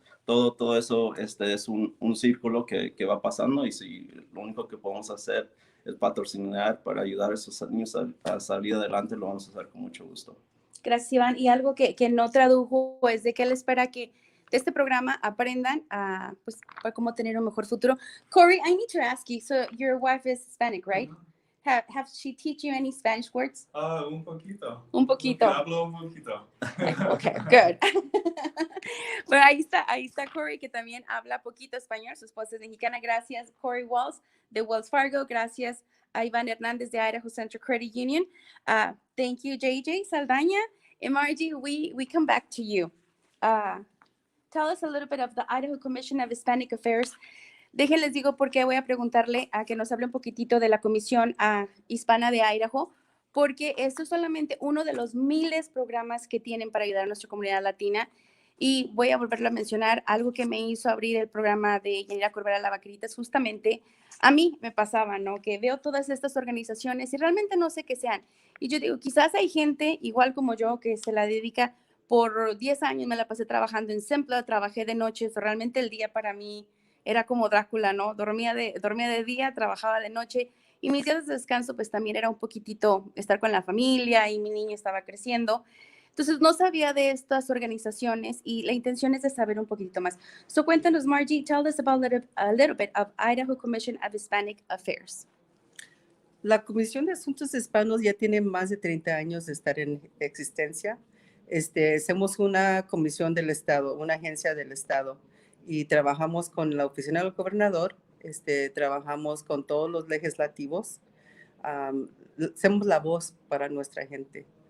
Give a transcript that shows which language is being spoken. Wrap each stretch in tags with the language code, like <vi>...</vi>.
<es>Todo eso es un círculo que va pasando y si lo único que podemos hacer es patrocinar para ayudar a esos niños a salir adelante, lo vamos a hacer con mucho gusto. Gracias, Iván. Y algo que no tradujo es de que él espera que de este programa aprendan a, pues, para cómo tener un mejor futuro.</es> <en>Corey, I need to ask you, so your wife is Hispanic, right? Have she teach you any Spanish words?</en> <es>Un poquito. Un poquito. Hablo un poquito.</es> <en>Okay, good.</en> <es>Bueno, ahí está Corey, que también habla poquito español. Su esposa es mexicana. Gracias, Corey Walls, de Wells Fargo. Gracias a Iván Hernández, de Idaho Central Credit Union.</es> <en>Thank you,</en> <es>JJ Saldaña.</es> <en>And Margie, we come back to you. Tell us a little bit of the Idaho Commission of Hispanic Affairs.</en> <es>Déjenles digo por qué voy a preguntarle a que nos hable un poquitito de la Comisión Hispana de Idaho, porque esto es solamente uno de los miles de programas que tienen para ayudar a nuestra comunidad latina. Y voy a volverlo a mencionar, algo que me hizo abrir el programa de Yanira Corbera La Vaquerita es justamente, a mí me pasaba, ¿no? Que veo todas estas organizaciones y realmente no sé qué sean. Y yo digo, quizás hay gente igual como yo que se la dedica por 10 años, me la pasé trabajando en Sempla, trabajé de noche, realmente el día para mí era como Drácula, ¿no? Dormía de día, trabajaba de noche y mis días de descanso pues también era un poquitito estar con la familia y mi niño estaba creciendo. Entonces no sabía de estas organizaciones y la intención es de saber un poquitito más.</es> <en>So</en> <es>cuéntanos,</es> <en>Margie, tell us about a little bit of Idaho Commission of Hispanic Affairs.</en> <es>La Comisión de Asuntos Hispanos ya tiene más de 30 años de estar en existencia. Somos una comisión del Estado, una agencia del Estado, y trabajamos con la oficina del gobernador, trabajamos con todos los legislativos, somos la voz para nuestra gente.</es>